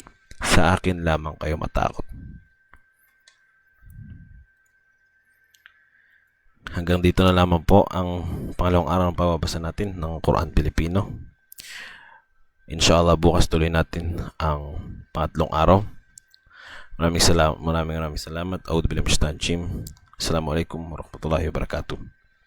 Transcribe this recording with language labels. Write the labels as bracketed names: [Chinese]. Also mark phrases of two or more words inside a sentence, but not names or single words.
[Filipino] Sa akin lamang kayo matakot." Hanggang dito na lamang po ang pangalawang araw ng pagbabasa natin ng Quran Pilipino. Inshallah bukas tuloy natin ang pangatlong araw. Maraming salamat. [Arabic] أعوذ بالله من الشيطان الرجيم. السلام عليكم ورحمة الله وبركاته.